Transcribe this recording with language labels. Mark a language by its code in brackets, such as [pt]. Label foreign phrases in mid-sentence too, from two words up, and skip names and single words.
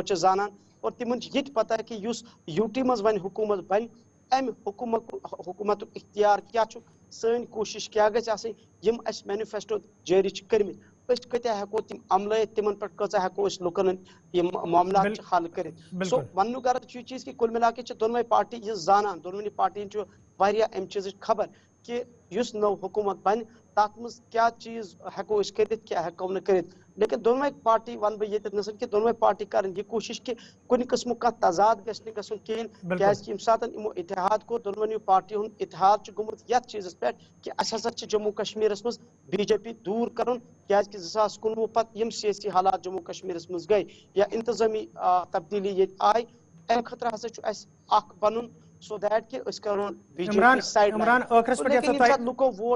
[ks] چھِ زانان اور تِمن چھِ یہِ تہِ پتہ کہ یُس یوٗ ٹی منٛز وۄنۍ حکوٗمت بنہِ امہِ حکوٗمتُک اختیار کیاہ چھُ سٲنۍ کوٗشش کیاہ گژھِ آسٕنۍ یم اسہِ مینیفیسٹو جٲری چھِ کٔرمٕتۍ أسۍ کۭتیاہ ہیٚکو تِم عملٲیِتھ تِمن پٮ۪ٹھ کۭژاہ ہیٚکو أسۍ لُکن یم معاملات چھِ حل کٔرِتھ سو وننُک غرض چھُ یہِ چیٖز کہ [ur] کُل مِلا کے [ks] چھِ دۄنوَے پارٹی یہِ زانان دۄنوٕنی پارٹین چھُ واریاہ امہِ چیٖزٕچ خبر کہ یُس نٔو حکوٗمت بنہِ تتھ منٛز کیاہ چیٖز ہیٚکو أسۍ کٔرِتھ کیاہ ہیٚکو نہٕ کٔرِتھ لیکن دۄنوَے پارٹی ونہٕ بہٕ ییٚتٮ۪تھ کہ دۄنوَے پارٹی کرن یہِ کوٗشش کہ کُنہِ قٕسمُک کانٛہہ تضاد گژھِ نہٕ گژھُن کِہیٖنۍ کیازِ کہ ییٚمہِ ساتہٕ یِمو اتحاد کوٚر دۄنوٕنیو پارٹیو ہُنٛد اتحاد چھُ گوٚمُت یتھ چیٖزس پٮ۪ٹھ کہ اسہِ ہسا چھِ جموں کشمیرس منٛز بی جے پی دوٗر کرُن کیازِ کہ 2019 پتہٕ یِم سیٲسی حالات جموں کشمیرس منٛز گٔے یا انتظامی تبدیلی ییٚتہِ آیہِ امہِ خٲطرٕ ہسا چھُ اسہِ اکھ بنُن سو دیٹ کہ أسۍ کرون بی جے پی سایڈ لُکو ووٹ